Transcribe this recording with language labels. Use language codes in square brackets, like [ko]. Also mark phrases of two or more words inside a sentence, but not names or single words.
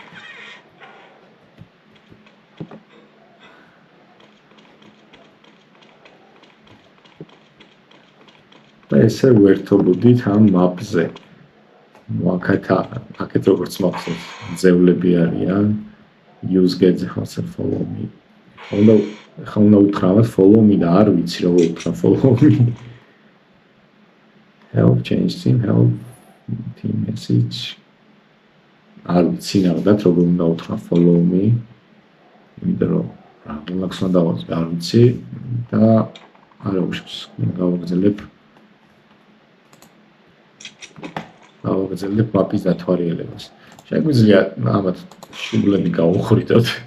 [ka] და ესე ვერთობოდით ამ მაპზე. აქეთ როგორც მახსოვს, ძევლები არიან, [en] use get follow me. [ka] ხა უნდა უთხრა [en] follow me [ka] და არ ვიცი როგორ უთხრა [en] follow me. Help change team, help team message. [ka] არ ვიცი ნახდათ როგორ უნდა უთხრა [en] follow me. [ka] იმიტომ რომ რაღაცა უნდა დავაწყო, არ ვიცი და არ უშავს. გავაგრძელებ მაპის დათვალიერებას. შეგვიძლია ამათ შუბლები გავუხრიდოთ.